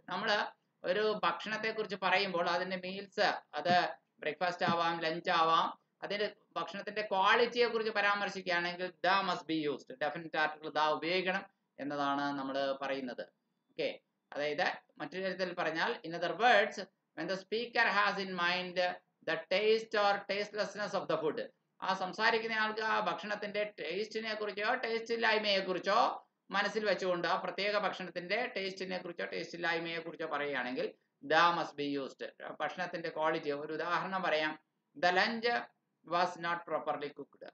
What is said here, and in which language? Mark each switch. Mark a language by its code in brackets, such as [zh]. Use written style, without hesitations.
[ml] നമ്മൾ ഒരു ഭക്ഷണത്തെ കുറിച്ച് പറയുമ്പോൾ അതിന്റെ മീൽസ് അത് ബ്രേക്ക്ഫാസ്റ്റ് ആവാം, ലഞ്ച് ആവാം, അതിന്റെ ഭക്ഷണത്തിന്റെ ക്വാളിറ്റിയെ കുറിച്ച് പരാമർശിക്കുകയാണെങ്കിൽ [en] The must be used. [ml] Definite article the ഉപയോഗിക്കണം എന്നതാണ് നമ്മൾ പറയുന്നത്. [en] okay, [ml] അതായത് മറ്റൊരു തരത്തിൽ പറഞ്ഞാൽ [en] in other words, when the speaker has in mind the taste or tastelessness of the food. [ml] ആ സംസാരിക്കുന്ന ആൾക്ക് ആ ഭക്ഷണത്തിന്റെ ടേസ്റ്റിനെ കുറിച്ചോ ടേസ്റ്റ് ഇല്ലായ്മയെ കുറിച്ചോ മനസ്സിൽ വെച്ചുകൊണ്ട് ആ പ്രത്യേക ഭക്ഷണത്തിന്റെ ടേസ്റ്റിനെ കുറിച്ചോ ടേസ്റ്റ് ഇല്ലായ്മയെ കുറിച്ചോ പറയുകയാണെങ്കിൽ [en] The must be used. [ml] ഭക്ഷണത്തിന്റെ ക്വാളിറ്റി ഒരു ഉദാഹരണം പറയാം. [en] The lunch was not properly cooked.